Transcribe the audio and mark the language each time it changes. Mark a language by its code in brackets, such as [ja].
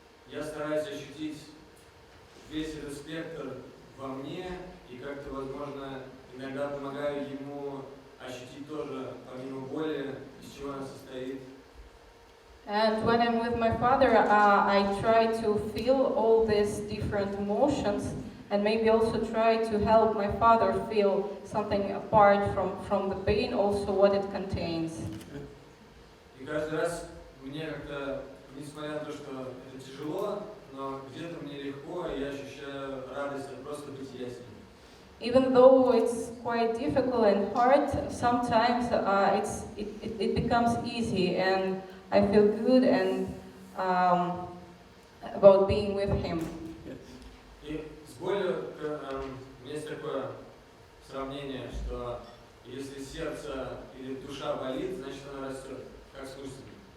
[ru] я стараюсь ощутить весь этот спектр во мне, и как-то, возможно, иногда помогаю ему ощутить тоже, помимо боли, из чего она состоит. [en] and when I'm with my father, I try to feel all these different emotions, and maybe also try to help my father feel something apart from the pain, also what it contains. [ru] И каждый раз мне как-то, несмотря на то, что это тяжело, но где-то мне легко, и я ощущаю радость от просто бытия с ним. [en] Even though it's quite difficult and hard, sometimes it becomes easy, and I feel good and about being with him. [ru] И с болью у меня есть такое сравнение, что если сердце или душа болит, значит она растет, как с мышцами.